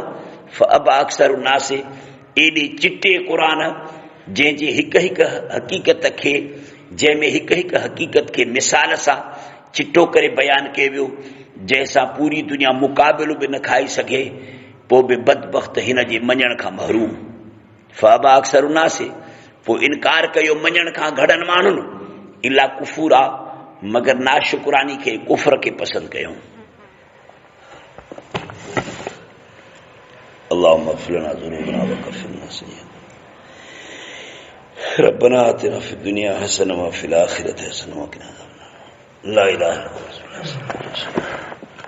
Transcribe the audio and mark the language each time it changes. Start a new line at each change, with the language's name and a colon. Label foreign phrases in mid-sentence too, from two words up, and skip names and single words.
Arabic: فأبى أكثر الناس,
Sindhi: एॾे चिटे क़ुरान जंहिंजे हिक हिक हक़ीक़त खे, जंहिंमें हिक हिक हक़ीक़त खे मिसाल सां चिटो करे बयानु कयो वियो, जंहिंसां पूरी दुनिया मुक़ाबिलो बि न खाई सघे, पोइ बि बदबख्त हिन जे मञण खां महरूम।
Arabic: فأبى أكثر الناس,
Sindhi: पोइ इनकार कयो मञण खां घणनि माण्हुनि,
Arabic: إلا كفورا,
Sindhi: मगर नाशुकुरानी खे, कुफर खे पसंदि कयूं।
Arabic: اللهم اغفر لنا ذنوبنا وكفر لنا سيئاتنا ربنا آتنا في الدنيا حسنة وفي الآخرة حسنة وقنا عذاب النار. لا إله إلا الله.